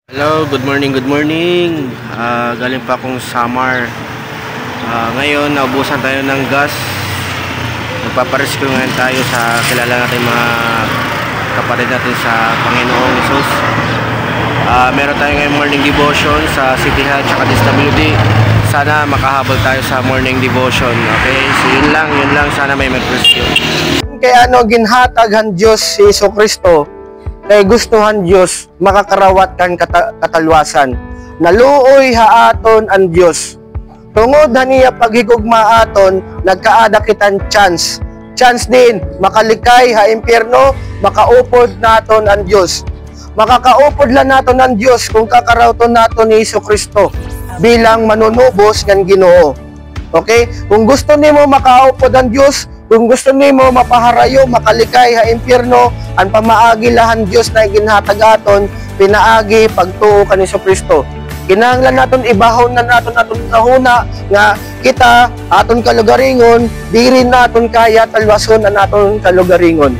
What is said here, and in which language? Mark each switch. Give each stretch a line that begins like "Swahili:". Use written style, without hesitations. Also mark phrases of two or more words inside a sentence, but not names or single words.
English: Hello, good morning, good morning.
Filipino: Galing pa akong Samar. Ngayon, naubusan tayo ng gas. Nagpaparescue ngayon tayo sa kilala natin mga kapatid natin sa Panginoong Jesus. Meron tayo ngayon
English: morning devotion
Filipino: sa City Hall at DSWD. Sana makahabol tayo sa
English: morning devotion.
Filipino: Okay, so yun lang. Sana may mag-rescue.
Waray: Kaya ginhatag Diyos si Jesucristo kay gustuhan Diyos makakarawat kan katalwasan. Naluoy haaton ang Diyos. Tungod niya paghigugma aton, nagkaada kitan chance. Chance din, makalikay ha impyerno, makaupod naton ang Diyos. Makakaupod lang naton ang Diyos kung kakarawton naton ni Jesucristo bilang manunubos ng Ginoo. Okay? Kung gusto nimo makaupod ang Diyos, kung gusto nimo mapaharayo, makalikay ha impyerno, ang pamaagi lahan Diyos na ginhatag aton, pinaagi pagtuo kan Jesucristo. Kinahanglan naton ibahon na naton kahuna nga kita aton kalugaringon, diri naton kaya talwason ang aton kalugaringon.